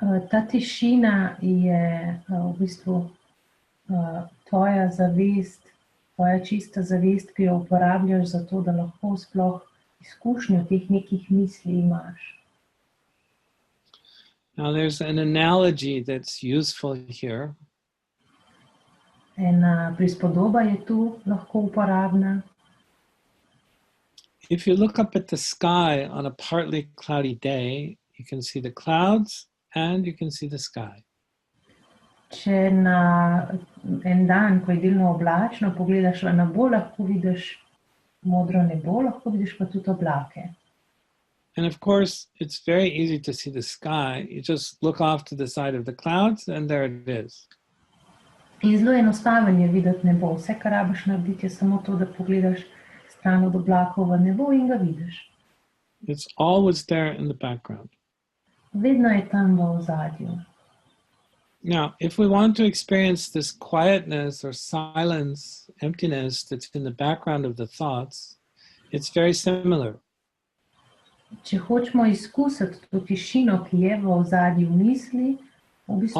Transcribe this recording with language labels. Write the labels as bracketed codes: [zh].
[sl] Ta tišina je v bistvu tvoja zavest, tvoja čista zavest, ki jo uporabljaš za to, da lahko sploh izkušnjo teh nekih misli imaš. [en] Now, there's an analogy that's useful here. [sl] Ena prispodoba je tu lahko uporabna. [en] If you look up at the sky on a partly cloudy day, you can see the clouds and you can see the sky. [sl] Če na en dan, ko je delno oblačno, pogledaš v nebo, lahko vidiš modro nebo, lahko vidiš pa tudi oblake. [en] And of course, it's very easy to see the sky. You just look off to the side of the clouds and there it is. [sl] In zelo enostaven je videti nebo. Vse, kar rabiš narediti, je samo to, da pogledaš stran od oblakov v nebo in ga vidiš. [en] It's always there in the background. [sl] Vedno je tam v ozadju. [en] Now, if we want to experience this quietness or silence, emptiness that's in the background of the thoughts, it's very similar. [sl] Če hočemo izkusiti to tišino, ki je v ozadju misli, v bistvu